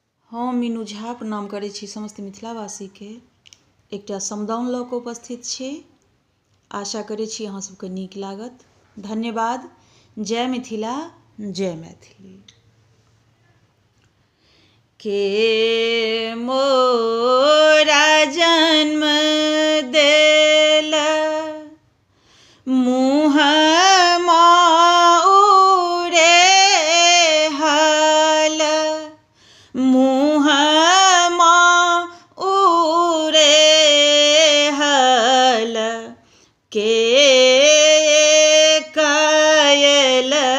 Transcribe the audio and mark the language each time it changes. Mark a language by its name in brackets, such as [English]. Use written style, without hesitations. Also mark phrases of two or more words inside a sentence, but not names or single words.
[Maithili] हम मीनू झा प्रणाम करै छी समस्त मिथिलावासी के। एकटा समदाउन लऽ कऽ उपस्थित छी। आशा करै छी अहाँ सबके नीक लागत। धन्यवाद। जय मिथिला, जय मैथिली। के मोरा जन्म देल मुँह उड़े हल, मुँह उड़े हल, के कयल